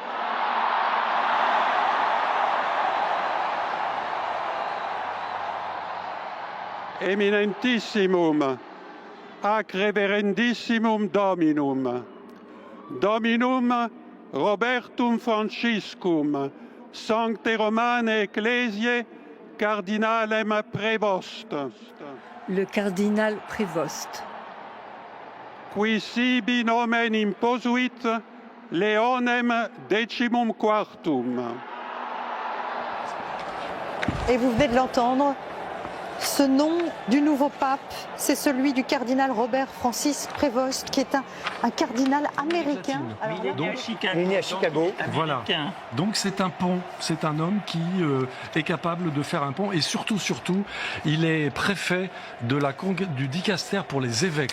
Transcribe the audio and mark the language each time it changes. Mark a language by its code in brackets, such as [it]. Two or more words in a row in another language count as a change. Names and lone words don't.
[la] Eminentissimum, ac reverendissimum Dominum, Dominum Robertum Franciscum, Sancte Romane Ecclesiae, Cardinalem Prevost. [fr] Le cardinal Prévost. [la] Qui sibi nomen imposuit Leonem decimum quartum. [fr] Et vous venez de l'entendre, ce nom du nouveau pape, c'est celui du cardinal Robert Francis Prévost, qui est un cardinal américain. Alors, né à Chicago. Voilà. Donc c'est un pont, c'est un homme qui est capable de faire un pont et surtout, il est préfet du dicastère pour les évêques.